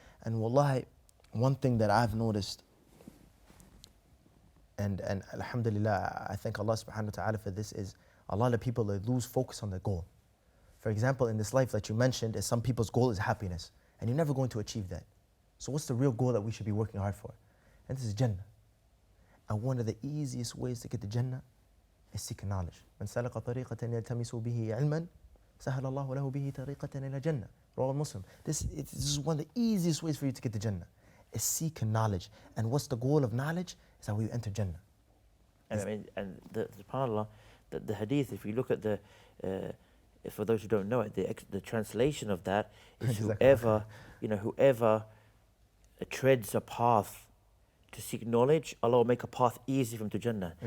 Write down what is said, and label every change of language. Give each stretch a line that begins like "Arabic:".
English: And wallahi, one thing that I've noticed, and alhamdulillah, I thank Allah subhanahu wa ta'ala for this, is a lot of people lose focus on their goal. For example, in this life that you mentioned, some people's goal is happiness, and you're never going to achieve that. So what's the real goal that we should be working hard for? And this is Jannah. And one of the easiest ways to get to Jannah is seeking knowledge.
Arabic: من سلك طريقة يلتمس به علما سهل الله له به طريقة إلى جنة. Rawah Muslim.
English: This is one of the easiest ways for you to get to Jannah, is seeking knowledge. And what's the goal of knowledge? Is that we enter Jannah. And subhanAllah, the hadith, if you look at for those who don't know it, the translation of that is whoever treads a path to seek knowledge, Allah will make a path easy for him to Jannah.